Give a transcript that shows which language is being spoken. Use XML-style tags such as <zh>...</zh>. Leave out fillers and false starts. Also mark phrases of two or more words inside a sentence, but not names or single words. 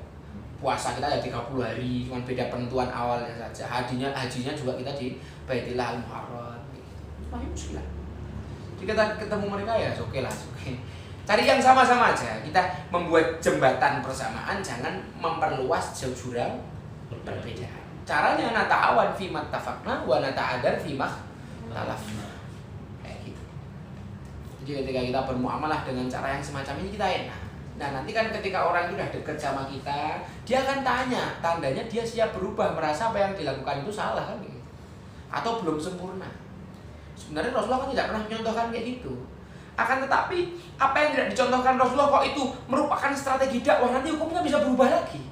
<id>Puasa kita ya 30 hari, cuma beda penentuan awalnya saja. Hajinya juga kita di Baitul Muharram. Masih muskilah. Jadi kita ketemu mereka ya oke lah, oke. Cari yang sama-sama aja. Kita membuat jembatan persamaan, jangan memperluas jurang perbedaan.</id> <ar>Caranya نتعاون فيما اتفقنا ونتعاذر فيما اختلفنا.</ar> <id>Kayak gitu. Jadi ketika kita bermuamalah dengan cara yang semacam ini kita enak. Nah, nanti kan ketika orang itu sudah dekat sama kita, dia akan tanya, tandanya dia siap berubah, merasa apa yang dilakukan itu salah kan gitu. Atau belum sempurna. Sebenarnya Rasulullah kan tidak pernah mencontohkan kayak gitu. Akan tetapi, apa yang tidak dicontohkan Rasulullah kok itu merupakan strategi dakwah, nanti hukumnya bisa berubah lagi.</id>